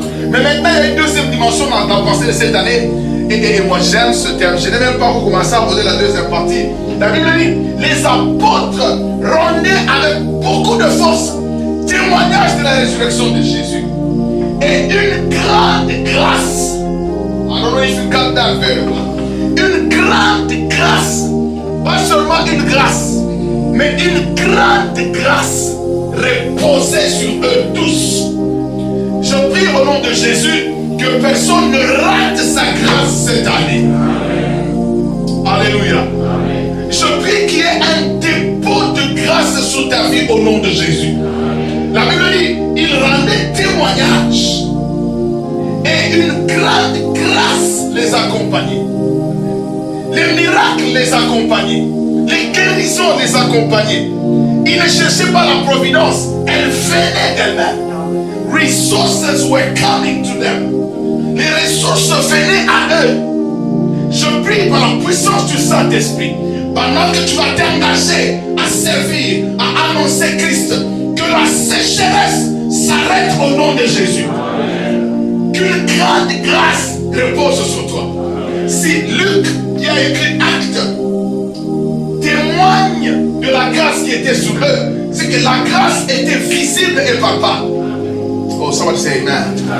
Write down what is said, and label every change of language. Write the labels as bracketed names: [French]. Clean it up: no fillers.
[French] Mais maintenant, il y a une deuxième dimension dans la pensée de cette année. Et moi, j'aime ce terme. Je n'ai même pas commencé à aborder la deuxième partie. La Bible dit, les apôtres rendaient avec beaucoup de force témoignage de la résurrection de Jésus. Et une grande grâce. [English] I don't know if you got that very well. [French] Une grande grâce. Pas seulement une grâce, mais une grande grâce reposait sur eux tous. Je prie au nom de Jésus que personne ne rate sa grâce cette année. Alléluia. Je prie qu'il y ait un dépôt de grâce sur ta vie au nom de Jésus. La Bible dit, il rendait témoignage et une grande grâce les accompagnait. Les miracles les accompagnaient. Les guérisons les accompagnaient. Ils ne cherchaient pas la providence, elle venait d'elle-même. [English] Resources were coming to them. [French] Les ressources venaient à eux. Je prie par la puissance du Saint-Esprit, pendant que tu vas t'engager à servir, à annoncer Christ, que la sécheresse s'arrête au nom de Jésus. Qu'une grande grâce repose sur toi. Si Luc, qui a écrit Acte, témoigne de la grâce qui était sur eux, c'est que la grâce était visible et palpable. [English] Oh, somebody say amen.